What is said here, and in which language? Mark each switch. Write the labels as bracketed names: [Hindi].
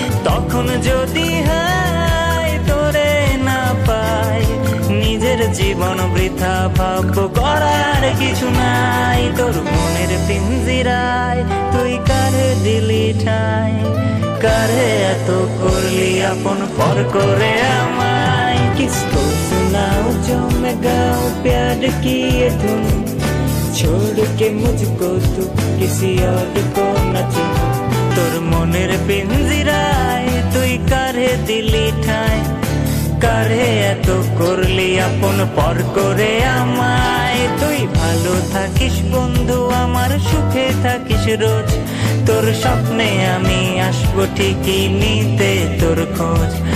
[Bangla] তখন যদি হায় তোরে না পাই, নিজের জীবন বৃথা ভাববো করার কিছু নাই। তোর মনের পিঞ্জিরায় তুই কারে দিলি ঠাই, কারে এত করলি আপন পর করে আমায়। [Hindi] किसको सुनाऊं जो मैं गाऊं प्यार की ये धुन, छोड़ के मुझको तू किसी और को न चुन। [Bangla] তোর মনের পিঞ্জিরায় তুই কারে দিলি ঠাই, কারে এত করলি আপন পর করে আমায়। তুই ভালো থাকিস বন্ধু আমার, সুখে থাকিস রোজ, তোর স্বপ্নে আমি আসবো ঠিকই নিতে তোর খোঁজ।